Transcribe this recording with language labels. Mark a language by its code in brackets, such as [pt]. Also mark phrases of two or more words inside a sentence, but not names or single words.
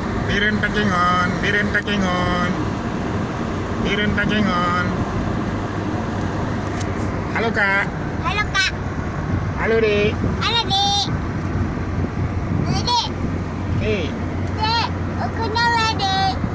[id] Birin packing on, birin packing on, birin packing on. Halo kak. Halo kak. Halo dek. Halo dek. Halo dek. Dek, kenal lah dek.